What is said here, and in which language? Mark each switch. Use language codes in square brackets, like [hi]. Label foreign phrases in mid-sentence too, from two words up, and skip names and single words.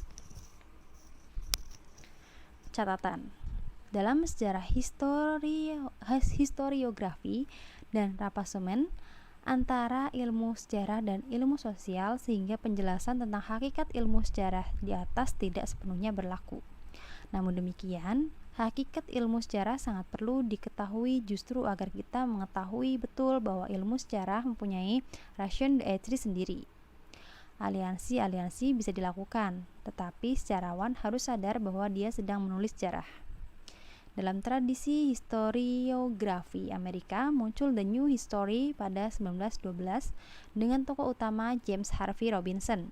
[id] Catatan: dalam sejarah historiografi dan rapasemen antara ilmu sejarah dan ilmu sosial, sehingga penjelasan tentang hakikat ilmu sejarah di atas tidak sepenuhnya berlaku. Namun demikian, hakikat ilmu sejarah sangat perlu diketahui justru agar kita mengetahui betul bahwa ilmu sejarah mempunyai [fr] ration d'être [id] sendiri. Aliansi-aliansi bisa dilakukan, tetapi sejarawan harus sadar bahwa dia sedang menulis sejarah. Dalam tradisi historiografi Amerika, muncul The New History pada 1912 dengan tokoh utama James Harvey Robinson.